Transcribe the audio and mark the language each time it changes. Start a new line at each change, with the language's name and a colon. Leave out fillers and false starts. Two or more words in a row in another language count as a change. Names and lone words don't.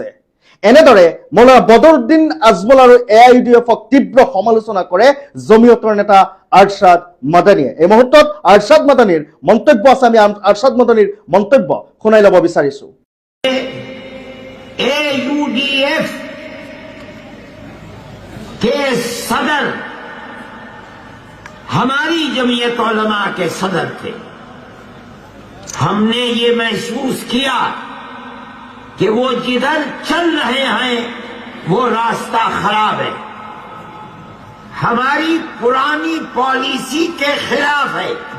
Assamese: এনেদৰে মৌলানা বদৰুদ্দিন আজমল আৰু AIUDFক তীব্ৰ সমালোচনা কৰে জমিয়তৰ নেতা আৰছাদ মাদানিয়ে। এই মুহূৰ্তত আৰছাদ মাদানিৰ মন্তব্য আছে, আমি আৰছাদ মাদানিৰ মন্তব্য শুনাই ল'ব বিচাৰিছো।
Hindi: AIUDF के सदर हमारी जमीयत उलमा के सदर थे। हमने ये महसूस किया कि वो जिधर चल रहे हैं वो रास्ता खराब है, हमारी पुरानी पॉलिसी के खिलाफ है।